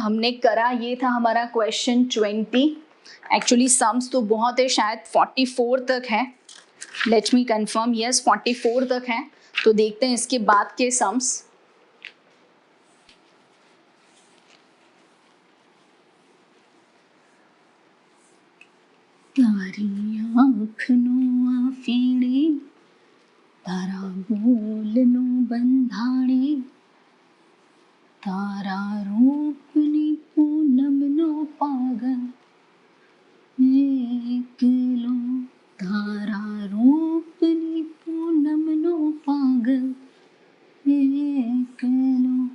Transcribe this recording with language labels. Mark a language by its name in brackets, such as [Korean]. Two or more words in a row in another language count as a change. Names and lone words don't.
[Hindi] हमने करा, ये था हमारा क्वेश्चन 20। [English] actually sums [Hindi] तो बहुत है, शायद 44 तक है, [English] let me confirm, [Hindi] यस 44 तक है। तो देखते हैं इसके बाद के सम्स। [Gujarati] તારી આંખનો અફીણી, તારા બોલનો બંધાણી, તારા રૂપની પૂનમનો પાગલ એકલો, તારા રૂપની પૂનમનો પાગલ એકલો।